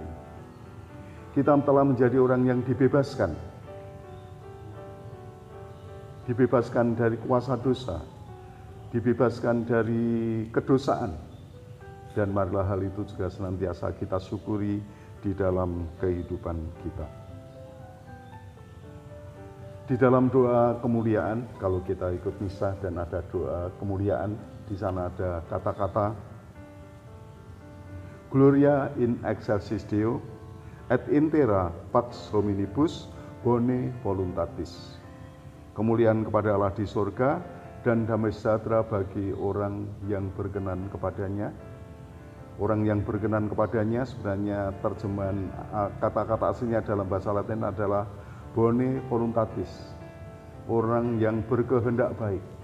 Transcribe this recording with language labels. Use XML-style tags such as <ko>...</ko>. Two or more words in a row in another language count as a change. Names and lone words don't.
<id>Kita telah menjadi orang yang dibebaskan dari kuasa dosa, dibebaskan dari kedosaan, dan marilah hal itu juga senantiasa kita syukuri di dalam kehidupan kita. Di dalam doa kemuliaan, kalau kita ikut misa dan ada doa kemuliaan, di sana ada kata-kata</id> <la>Gloria in excelsis Deo et in terra pax hominibus bone voluntatis.</la> <id>Kemuliaan kepada Allah di surga dan damai sejahtera bagi orang yang berkenan kepadanya. Orang yang berkenan kepadanya, sebenarnya terjemahan kata-kata aslinya dalam bahasa Latin adalah</id> <la>bone voluntatis,</la> <id>orang yang berkehendak baik.</id>